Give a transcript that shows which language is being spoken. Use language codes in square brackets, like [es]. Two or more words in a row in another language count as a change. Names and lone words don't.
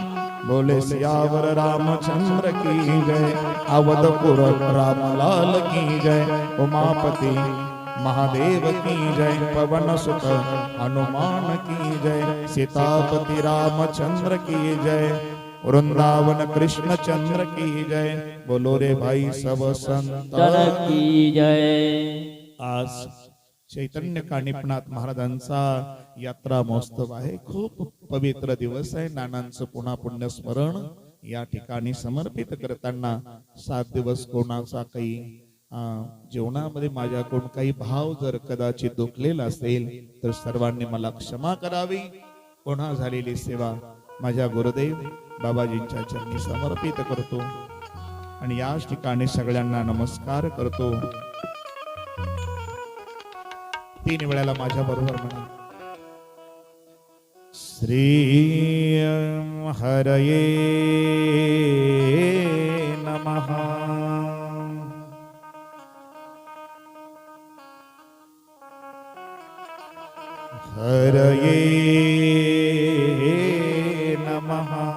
[hi] बोले सियावर रामचंद्र की जय. अवधपुर राम लाल की जय. उमापति महादेव की जय. पवन सुत हनुमान की जय. सीतापति रामचंद्र की जय. वृंदावन कृष्ण चंद्र की जय. बोलो रे भाई सब संतान की जय. [mr] आज चैतन्य कानिपनाथ महाराजांचा यात्रा महोत्सव आहे. खूप पवित्र दिवस आहे. नानांचं पुन्हा पुण्य स्मरण या ठिकाणी समर्पित करताना 7 दिवस कोणाचा काही जीवनामध्ये माझ्याकडून काही भाव जर कदाचित दुखलेला असेल तर सर्वांनी मला क्षमा करावी. पुन्हा झालेली सेवा माझ्या गुरुदेव बाबाजींच्या चरणी समर्पित करतो आणि याच ठिकाणी सगळ्यांना नमस्कार करतो. 3 वेळेला माझ्या बरोबर म्हणा. [sa] श्री हरये नमः. हरये नमः.